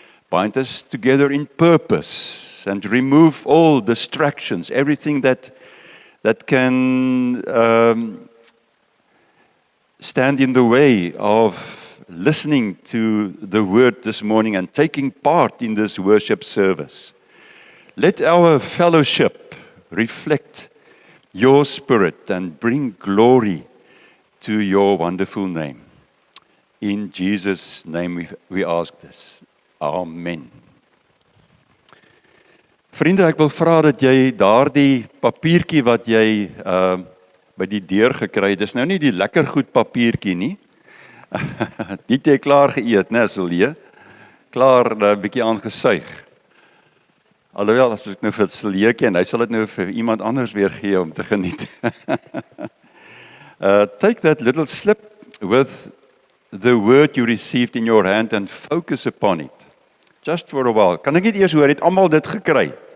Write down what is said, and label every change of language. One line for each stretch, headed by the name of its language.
English: Bind us together in purpose and remove all distractions, everything that can stand in the way of listening to the word this morning and taking part in this worship service. Let our fellowship reflect your Spirit and bring glory to your wonderful name. In Jesus' name we ask this. Amen.
Afrikaans: Vriende, ek wil vra dat jy daardie papiertjie wat jy by die deur gekry het, dis nou nie die lekker goed papiertjie nie. Die het jy klaar geëet, né, Silje? Klaar 'n bietjie aangesuig. Alhoewel as ek nou vir Silje ken, hy sal dit nou vir iemand anders weer gee om te geniet.
English: take that little slip with the word you received in your hand and focus upon it. Just for a while.
Afrikaans: Kan ek net eers hoor, het almal dit gekry?